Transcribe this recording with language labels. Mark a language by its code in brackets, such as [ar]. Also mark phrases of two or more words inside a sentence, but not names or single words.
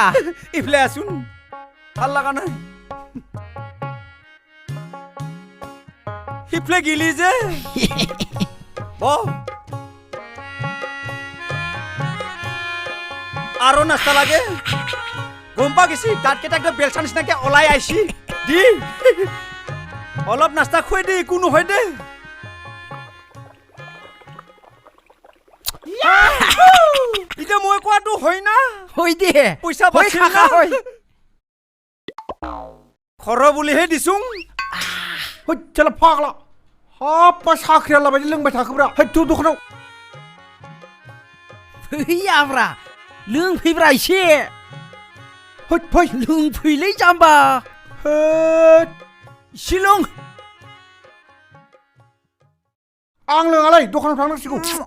[as] ইফালে আছোন ভাল লগা নাই সিফালে গিলি যে আৰু নাস্তা লাগে গম পা গেছি দাঁতকেইটা একদম বেলচা নিচিনাকে ওলাই আইছি দি অলপ নাস্তা খুৱাই দে একো নহয় দে এতিয়া মই কোৱাটো হয় না হৈ দে পইচা বাছিল না খৰ বুলিহে দিছোং চল ফাগলা [brx] हाब साख्रिया लाबायदि लोंबाय थाखोब्रा हैथु दखानाव फैयाब्रा लोंफैब्रा एसे हैथ फै लोंफैलै जाम्बा हैथ एसे लों आं लोङालै दखानाव थांनांसिगौ